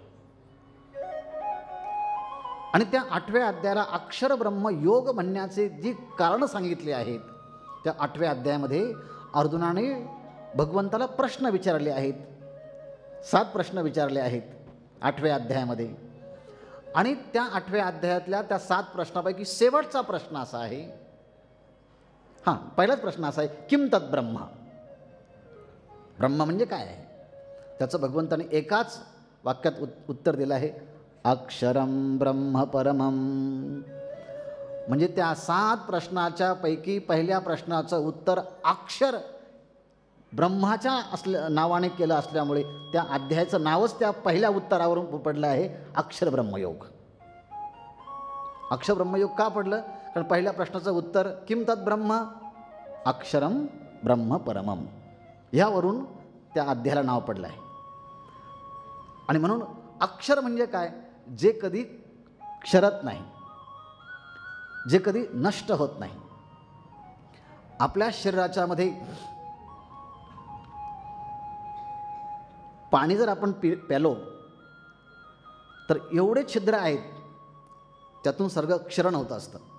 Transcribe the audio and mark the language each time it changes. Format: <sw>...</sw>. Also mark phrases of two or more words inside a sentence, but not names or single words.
<mr>आणि त्या 8व्या अध्यायाला अक्षर ब्रह्मयोग म्हणण्याचे जी कारणं सांगितली आहेत, त्या 8व्या अध्यायामध्ये अर्जुनाने भगवंताला प्रश्न विचारले आहेत. 7 प्रश्न विचारले आहेत 8व्या अध्यायामध्ये. आणि त्या 8व्या अध्यायातल्या त्या 7 प्रश्नापैकी शेवटचा प्रश्न असा आहे, पहिलाच प्रश्न असा आहे,</mr> <sa>किम तत् ब्रह्म,</sa> <mr>ब्रह्म म्हणजे काय आहे? त्याचं भगवंताने एकाच वाक्यात उत्तर दिलं आहे,</mr> <sa>अक्षरम ब्रह्म परमम.</sa> <mr>म्हणजे त्या 7 प्रश्नाच्या पैकी पहिल्या प्रश्नाचं उत्तर अक्षर ब्रह्माच्या नावाने केलं असल्यामुळे त्या अध्यायाचं नावच त्या पहिल्या उत्तरावरून पडलं आहे, अक्षर ब्रह्मयोग. अक्षर ब्रह्मयोग का पडलं? कारण पहिल्या प्रश्नाचं उत्तर</mr> <sa>किम तत् ब्रह्म, अक्षरम ब्रह्म परमम,</sa> <mr>ह्यावरून त्या अध्यायाला नाव पडलं आहे. आणि म्हणून अक्षर म्हणजे काय? जे कधी क्षरत नाही, जे कधी नष्ट होत नाही. आपल्या शरीराच्या मध्ये पाणी जर आपण प्यालो तर एवढे छिद्र आहेत, त्यातून सर्व क्षरण होत असतं.</mr>